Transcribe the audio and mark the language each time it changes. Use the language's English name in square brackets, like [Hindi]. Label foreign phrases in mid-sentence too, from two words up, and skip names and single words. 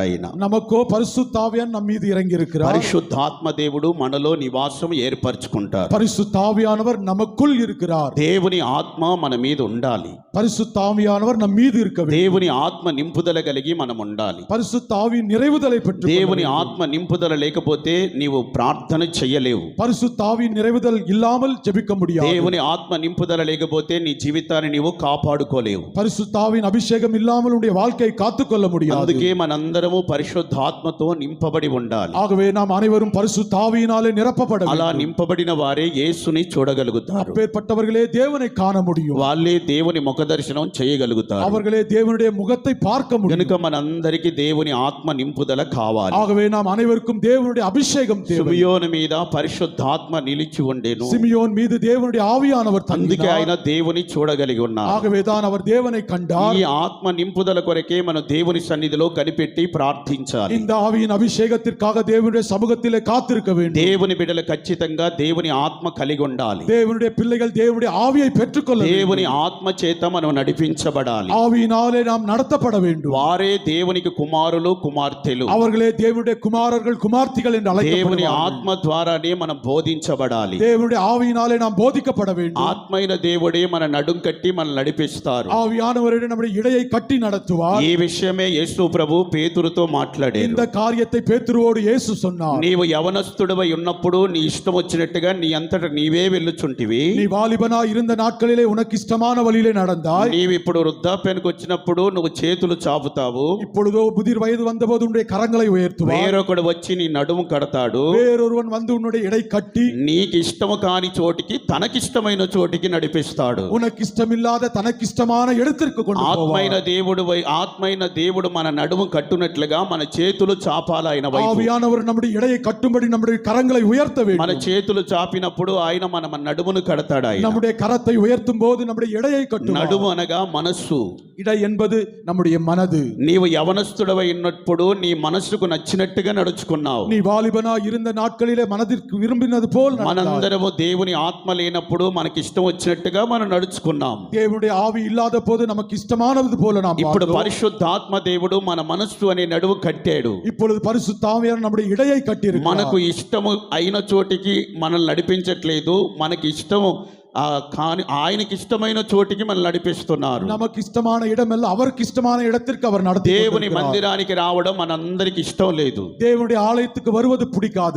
[Telugu] ఆయన [Tamil] நமக்கோ பரிசுத்த ஆவியான் நம் மீது இறங்கி இருக்கிறார். [Telugu] పరిశుద్ధాత్మ దేవుడు మనలో నివాసం ఏర్పరచుకుంటారు. [Tamil] பரிசுத்த ஆவியானவர் நமக்குள் இருக்கிறார். [Telugu] దేవుని ఆత్మ మన మీద ఉండాలి. [Tamil] பரிசுத்த ஆவியானவர் நம் மீது இருக்க வேண்டும். [Telugu] దేవుని ఆత్మ నింపుదల కలిగి మనం ఉండాలి. [Tamil] பரிசுத்த ஆவியின் நிறைவுதலை பெற்று [Telugu] దేవుని ఆత్మ నింపుదల లేకపోతే నీవు ప్రార్థన చేయలేవు. [Tamil] பரிசுத்த ஆவியின் நிறைவுதல் இல்லாமல் ஜெபிக்க முடியாது. [Telugu] దేవుని ఆత్మ నింపుదల లేకపోతే నీ జీవితాన్ని నీవు కాపాడుకోలేవు. [Tamil] பரிசுத்த ஆவியின் அபிஷேகம் இல்லாமல் உன்னுடைய வாழ்க்கையை காத்துக்கொள்ள முடியாது. [Telugu] అందుకే మనందరము పరిశుద్ధాత్మతో నింపబడి ఉండాలి. [Tamil] ஆகவே நாம் அனைவரும் பரிசுத்த ஆவியினாலே நிரப்பப்பட [Telugu] అలా [Tamil] வேண்டும். [Telugu] నింపబడిన వారే యేసుని చూడగలుగుతారు. [Tamil] அப்பேற்பட்டவர்களே தேவனை காண முடியும். [Telugu] వాళ్ళే దేవుని ముఖ దర్శనం చేయగలుగుతారు. [Tamil] அவர்களே தேவனுடைய முகத்தை பார்க்க முடியும். [Telugu] కనుక మనందరికీ దేవుని ఆత్మ నింపుదల కావాలి. [Tamil] ஆகவே நாம் அனைவருக்கும் தேவனுடைய அபிஷேகம் தேவை. [Telugu] సిమియోను మీద పరిశుద్ధాత్మ నిలిచి ఉండేను. [Tamil] சிமியோன் மீது தேவனுடைய ஆவியானவர் [Telugu] అందుకే ఆయన [Tamil] தங்கினார். [Telugu] దేవుని చూడగలిగి ఉన్నారు. [Tamil] ஆகவே தான் அவர் தேவனை கண்டார். [Telugu] ఈ ఆత్మ నింపుదల కొరకే మనం దేవుని సన్నిధిలో కనిపెట్టి ప్రార్థించాలి. [Tamil] இந்த ఆవిயின் అభిషేகத்திற்காக தேவனுடைய சமூகத்திலே காத்திருக்க வேண்டும். [Telugu] దేవుని బిడ్డలు ఖచ్చితంగా దేవుని ఆత్మ కలిగి ఉండాలి. [Tamil] தேவனுடைய பிள்ளைகள் தேவனுடைய ஆவியை பெற்றுக்கொள்ள வேண்டும். [Telugu] దేవుని ఆత్మ చేత మనం నడిపించబడాలి. [Tamil] ஆவியினாலே நாம் நடத்தப்பட வேண்டும். [Telugu] వారే దేవునికి కుమారులు కుమార్తెలు. [Tamil] அவர்களே தேவனுடைய குமாரர்கள் குமார்த்திகள் என்று [Telugu] దేవుని [Tamil] அழைக்கப்படுவார்கள். [Telugu] ఆత్మ ద్వారానే మనం బోధించబడాలి. [Tamil] தேவனுடைய ஆவியினாலே நாம் போதிக்கப்பட வேண்டும். [Telugu] ఆత్మైన దేవుడే మన నడుం కట్టి మనం నడిపిస్తారు. [Tamil] ஆவியானவரிடம் நம்முடைய இடையை கட்டி நடத்துவார். [Telugu] ఈ విషయమే యేసు ప్రభు పేతురుతో మాట్లాడారు. [Tamil] இந்த காரியத்தை பேதுருவோடு இயேசு சொன்னார். [Telugu] నీవు యవనస్తుడివై ఉన్నప్పుడు నీ ఇష్టం వచ్చినట్టుగా నీ అంతట నీవే వెళ్ళుచుంటివి. [Tamil] நீ வாலிபனா இருந்த நாட்களிலே உனக்கு இஷ்டமான வழியிலே நடந்தாய். [Telugu] నీవు ఇప్పుడు వృద్ధాప్యానికి వచ్చినప్పుడు నువ్వు చేతులు చాపుతావు. [Tamil] இப்பொழுதோ முதிர் வயது வந்தபோது உன்னுடைய கரங்களை உயர்த்துவார். [Telugu] వేరొకడు వచ్చి నీ నడుము కడతాడు. [Tamil] வேறொருவன் வந்து உன்னுடைய இடை கட்டி [Telugu] నీకు ఇష్టము కాని చోటికి తనకిష్టమైన చోటికి నడిపిస్తాడు. [Tamil] உனக்கு இஷ்டமில்லாத தனக்கு இஷ்டமான இடத்திற்கு கொண்டு [Telugu] ఆత్మైన [Tamil] போவார். [Telugu] ఆత్మైన దేవుడు మన నడుము కట్టునట్లుగా మన చేతులు చాపాలి ఆయన వైపు. [Tamil] ஆவியானவர் நம்முடைய இடையை கட்டும்படி நம்முடைய கரங்களை உயர்த்த [Telugu] మన [Tamil] வேண்டும். [Telugu] చేతులు చాపినప్పుడు ఆయన మన నడుమును కడతాడు. ఆయన [Tamil] நம்முடைய கரத்தை உயர்த்தும் போது நம்முடைய இடையை கட்டுவார். [Telugu] నడుము అనగా మనస్సు. [Tamil] இடை என்பது நம்முடைய மனது. [Telugu] నీవు యవనస్తుడవై ఉన్నప్పుడు నీ మనస్సుకు నచ్చినట్టుగా నడుచుకున్నావు. [Tamil] நீ வாலிபனா இருந்த நாட்களிலே மனதிற்கு விரும்பினது போல் நடந்தாய். [Telugu] మనందరము దేవుని ఆత్మ లేనప్పుడు మనకి ఇష్టం వచ్చినట్టుగా మనం నడుచుకున్నాం. [Tamil] தேவனுடைய ஆவி இல்லாத போது நமக்கு இஷ்டமானது போல நாம் [Telugu] ఇప్పుడు [Tamil] வாழ்ந்தோம். [Telugu] పరిశుద్ధాత్మ దేవుడు మన మనస్సు అనే నడువు కట్టాడు. [Tamil] இப்பொழுது பரிசுத்த ஆவியானவர் நம்முடைய இடையை கட்டியிருக்கிறார். [Telugu] మనకు ఇష్టము అయిన చోటికి మనల్ని నడిపించట్లేదు. మనకి ఇష్టము కానీ ఆయనకి ఇష్టమైన చోటికి మనల్ని నడిపిస్తున్నారు. [Tamil] நமக்கு இஷ்டமான இடமல்ல, அவருக்கு இஷ்டமான இடத்திற்கு அவர் நடத்தி [Telugu] దేవుని [Tamil] கொண்டிருக்கிறார். [Telugu] మందిరానికి రావడం మనందరికి ఇష్టం లేదు. [Tamil] தேவனுடைய ஆலயத்துக்கு வருவது பிடிக்காது.